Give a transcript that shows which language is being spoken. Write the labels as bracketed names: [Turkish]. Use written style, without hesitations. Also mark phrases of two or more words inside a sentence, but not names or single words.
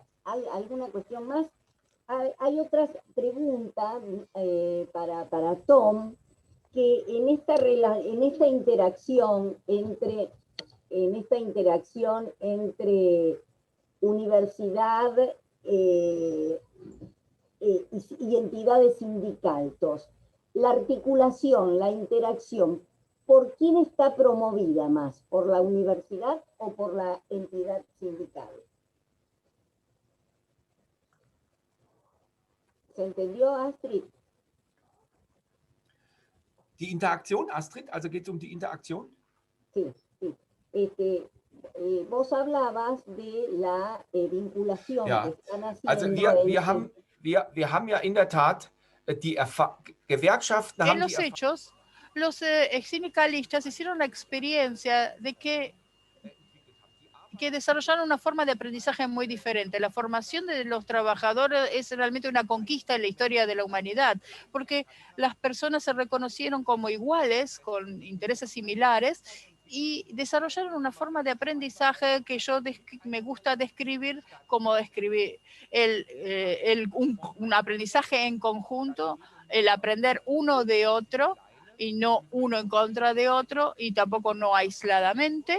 [Spanish] ¿Hay alguna cuestión más? Hay otras preguntas para Tom, que en esta interacción entre universidad y entidades sindicales, la articulación, la interacción, ¿por quién está promovida más? ¿Por la universidad o por la entidad sindical? ¿Se entendió, Astrid? [German] Die Interaktion, Astrid, also geht es die Interaktion? [Spanish] Sí, sí. Vos hablabas de la vinculación que están haciendo. [German] Also wir haben ja in der Tat die Gewerkschaften [Spanish] en [German] haben [Spanish] los hechos, los sindicalistas hicieron la experiencia de que desarrollaron una forma de aprendizaje muy diferente. La formación de los trabajadores es realmente una conquista en la historia de la humanidad, porque las personas se reconocieron como iguales, con intereses similares, y desarrollaron una forma de aprendizaje que me gusta describir como un aprendizaje en conjunto, el aprender uno de otro y no uno en contra de otro y tampoco no aisladamente.